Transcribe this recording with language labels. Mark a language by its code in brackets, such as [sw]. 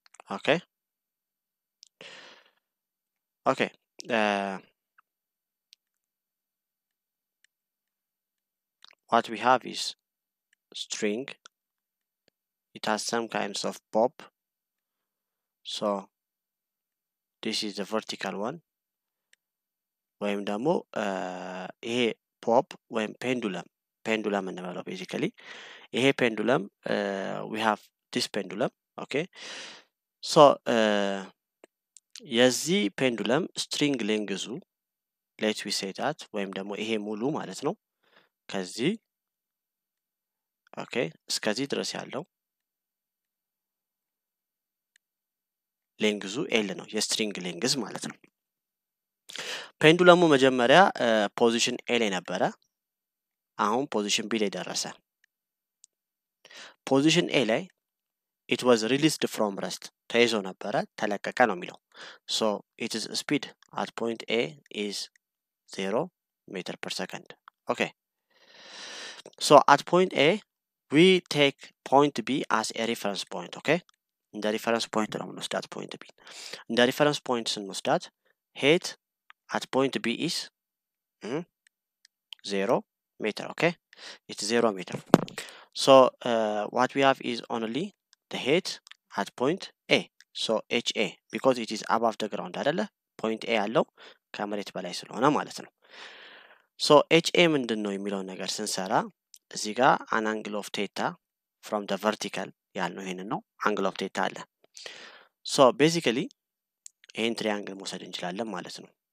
[en] Okay, okay, what we have is string. It has some kinds of bob, so this is the vertical one. [am] ወይም ደግሞ ይሄ ፖፕ ወይም ፔንዱለም እንበለው ቤዚካሊ ይሄ ፔንዱለም [en] we have this pendulum, okay, so [am] የዚህ ፔንዱለም string ሌንግዙ [en] let we say that [am] ወይም ደግሞ ይሄ ሙሉ ማለት ነው ከዚህ ኦኬ እስከዚህ ድረስ ያለው ሌንግዙ ኤል ነው የስትሪንግ ሌንግዝ ማለት ነው። ፔንዱለሙ መጀመሪያ ፖዚሽን ኤ ላይ ነበረ። አሁን ፖዚሽን ቢ ላይ ደረሰ። ፖዚሽን ኤ ላይ [en] it was released from rest [am] ተይዞ ነበረ ተለቀቀ ነው የሚለው። [en] so its speed at point A is 0 meter per second. okay, so at point A we take point B as a reference point. [am] okay, እንደ ሪፈረንስ ፖይንት ነው የምንወስዳት ፖይንት ቢ። እንደ ሪፈረንስ ፖይንት ስንወስዳት ሄት [en] at point B is 0 meter. okay, it's 0 meter. so what we have is only the height at point A, so HA, because it is above the ground አይደለ point A [am] ያለው ከመሬት በላይ ስለሆነ ማለት ነው። [en] so HA [am] ምንድን ነው የሚለውን ነገር ስንሰራ እዚህ ጋር [en] an angle of theta from the vertical [am] ያልነው ይሄንን ነው [en] angle of theta አለ። so basically [am] ይሄን ትሪያንግል መውሰድ እንችላለን ማለት ነው።